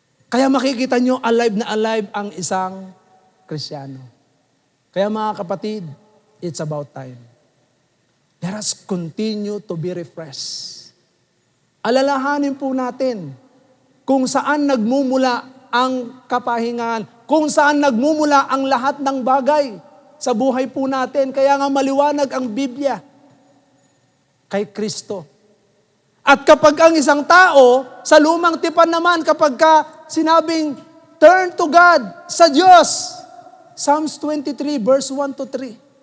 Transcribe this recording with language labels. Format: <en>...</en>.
<tl>Kaya makikita nyo, alive na alive ang isang Kristiyano. Kaya mga kapatid,</tl> <en>it's about time. Let us continue to be refreshed.</en> <tl>Alalahanin po natin kung saan nagmumula ang kapahingahan, kung saan nagmumula ang lahat ng bagay sa buhay po natin. Kaya nga maliwanag ang Biblia kay Kristo. At kapag ang isang tao, sa lumang tipan naman, kapag sinabing,</tl> <en>turn to God,</en> <tl>sa Diyos, Psalms 23, verse 1 to 3.</tl>